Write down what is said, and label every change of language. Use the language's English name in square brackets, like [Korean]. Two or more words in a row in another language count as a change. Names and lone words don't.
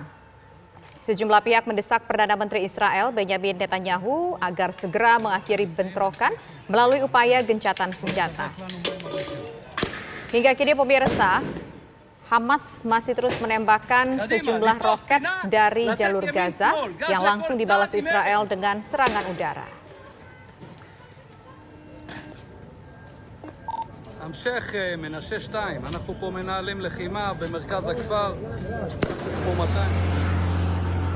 [Indonesian] Sejumlah pihak mendesak Perdana Menteri Israel Benjamin Netanyahu agar segera mengakhiri bentrokan melalui upaya gencatan senjata. Hingga kini pemirsa, Hamas masih terus menembakkan sejumlah roket dari jalur Gaza yang langsung dibalas Israel dengan serangan udara. [Hebrew] המשך מנשה 2, אנחנו פה מנהלים לחימה במרכז הכפר, פה 200.